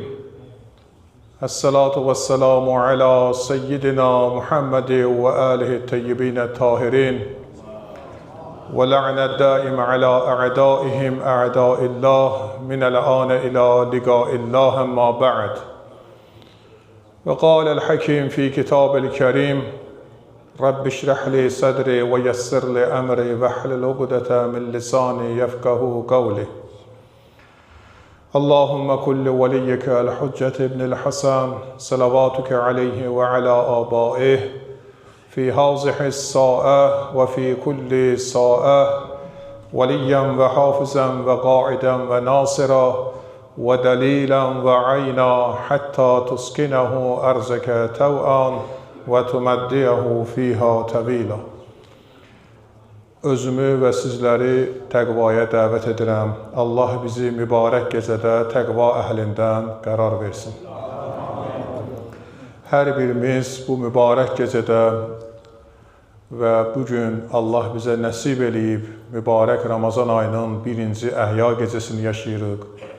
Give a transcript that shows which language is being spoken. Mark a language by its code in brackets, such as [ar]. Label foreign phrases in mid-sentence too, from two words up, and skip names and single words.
[ar] الصلاة والسلام على سيدنا محمد وآله الطيبين الطاهرين. واللعنة الدائمة على أعدائهم أعداء الله من الآن إلى لقاء الله أما بعد. وقال الحكيم في كتاب الكريم رب اشرح لي صدري ويسر لي أمري واحلل عقدة من لساني يفقهوا قولي اللهم كل وليك الحجة ابن الحسن صلواتك عليه وعلى آبائه في هذه الساعة وفي كل ساعة وليا وحافظا وقاعدا وناصرا ودليلا وعينا حتى تسكنه أرزك توعا وتمديه فيها طويلا. [az] Özümü və sizləri təqvaya dəvət edirəm. Allah bizi mübarək gecədə təqva əhlindən qərar versin. Hər birimiz bu mübarək gecədə və bugün Allah bizə nəsib eləyib mübarək Ramazan ayının birinci əhya gecəsini yaşayırıq.